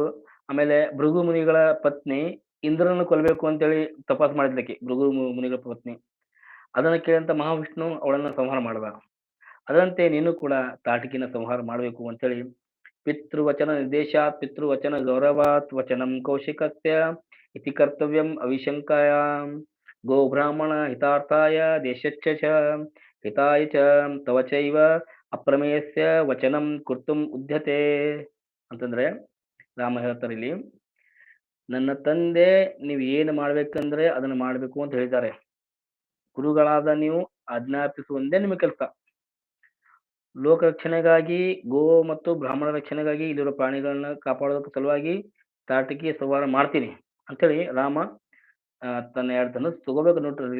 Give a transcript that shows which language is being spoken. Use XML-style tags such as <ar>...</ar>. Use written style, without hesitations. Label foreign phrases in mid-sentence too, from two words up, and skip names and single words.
<kn>ಆಮೇಲೆ ಭೃಗು ಮುನಿಗಳ ಪತ್ನಿ ಇಂದ್ರನನ್ನು ಕೊಲ್ಲಬೇಕು ಅಂತೇಳಿ ತಪಾಸ್ ಮಾಡಿದ್ಲಕ್ಕೆ, ಭೃಗು ಮುನಿಗಳ ಪತ್ನಿ. ಅದನ್ನ ಕೇಳಿದಂತ ಮಹಾವಿಷ್ಣು ಅವಳನ್ನ ಸಂಹಾರ ಮಾಡಿದ. ಅದರಂತೆ ನೀನು ಕೂಡ ತಾಟಕಿನ ಸಂಹಾರ ಮಾಡಬೇಕು ಅಂತೇಳಿ</kn> <sa>ಪಿತೃವಚನ ನಿರ್ದೇಶಾತ್ ಪಿತೃವಚನ ಗೌರವಾತ್ ವಚನಂ ಕೌಶಿಕಸ್ಯ ಇತಿ ಕರ್ತವ್ಯಂ ಅವಿಶಂಕಾಯ ಗೋ ಬ್ರಾಹ್ಮಣ ಹಿತಾರ್ಥಾಯ ದೇಶಚ್ಚ ಹಿತಾಯ ಚ ತವ ಚೈವ ಅಪ್ರಮೇಯಸ್ಯ ವಚನಂ ಕರ್ತುಂ ಉದ್ಯತೆ</sa> <kn>ಅಂತಂದ್ರೆ ರಾಮ ಹೇಳ್ತಾರೆ ಇಲ್ಲಿ, ನನ್ನ ತಂದೆ ನೀವು ಏನು ಮಾಡ್ಬೇಕಂದ್ರೆ ಅದನ್ನ ಮಾಡ್ಬೇಕು ಅಂತ ಹೇಳಿದ್ದಾರೆ. ಗುರುಗಳಾದ ನೀವು ಆಜ್ಞಾಪಿಸುವಂದೇ ನಿಮ್ಮ ಕೆಲಸ. ಲೋಕ ರಕ್ಷಣೆಗಾಗಿ ಗೋ ಮತ್ತು ಬ್ರಾಹ್ಮಣ ರಕ್ಷಣೆಗಾಗಿ ಇಲ್ಲಿರೋ ಪ್ರಾಣಿಗಳನ್ನ ಕಾಪಾಡೋದಕ್ಕೆ ಸಲುವಾಗಿ ತಾಟಕೀಯ ಸಂಹಾರ ಮಾಡ್ತೀನಿ ಅಂತೇಳಿ ರಾಮ ತನ್ನ ಎರಡು ಧನುಸ್ ತಗೋಬೇಕು ನೋಡ್ರಿ.</kn>